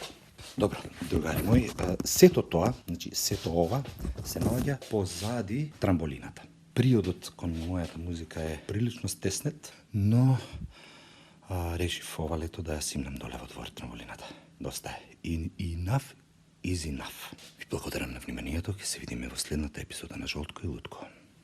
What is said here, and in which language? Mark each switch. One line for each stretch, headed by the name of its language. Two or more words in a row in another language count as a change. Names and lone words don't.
Macedonian: Добро, другари мои, сето тоа, значи сето ова, се наоѓа позади трамболината. Приодот кон мојата музика е прилично стеснет, но решив ова лето да ја симнам доле во двор трамболината. Доста е.
English: Enough is enough.
Macedonian: Ви благодарам на вниманието, ќе се видиме во следната епизода на Жолтко и Лутко.